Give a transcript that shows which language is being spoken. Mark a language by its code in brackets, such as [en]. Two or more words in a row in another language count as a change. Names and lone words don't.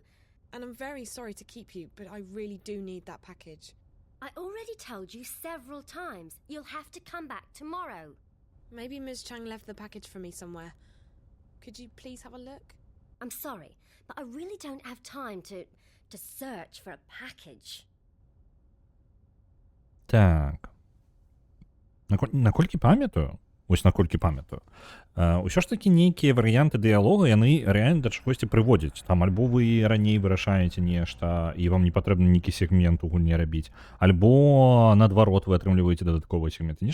[en] And I'm very sorry to keep you, but I really do need that package. I already told you several times. You'll have to come back tomorrow. Maybe Ms. Chang left the package for me somewhere. Could you please have a look? I'm sorry, but I really don't have time to search for a package. [be] Так. Наколькі памятаю, вось наколькі памятаю, ўсё ж такі нейкія варыянты дыялога, яны рэальна да чагосьці прыводзяць. Там альбо вы раней вырашаеце нешта, і вам не патрэбна нейкі сегмент у гульні рабіць, альбо наадварот вы атрымліваеце дадатковыя сегменты.